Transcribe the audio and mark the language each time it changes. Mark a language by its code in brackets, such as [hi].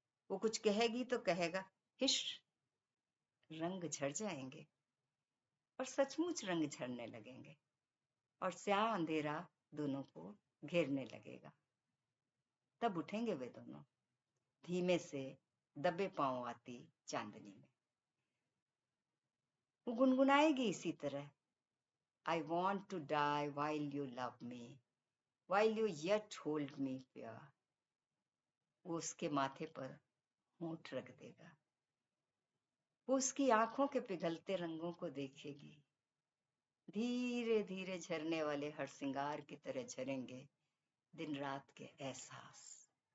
[hi] वो कुछ कहेगी तो कहेगा, हिश, रंग झड़ जाएंगे। और सचमुच रंग झड़ने लगेंगे और स्याह अंधेरा दोनों को घेरने लगेगा। तब उठेंगे वे दोनों, धीमे से दबे पांव आती चांदनी में। वो गुनगुनाएगी इसी तरह, [en] I want to die while you love me, while you yet hold me dear. [hi] वो उसके माथे पर होंठ रख देगा। वो उसकी आंखों के पिघलते रंगों को देखेगी। धीरे धीरे झरने वाले हरसिंगार की तरह झरेंगे दिन रात के एहसास।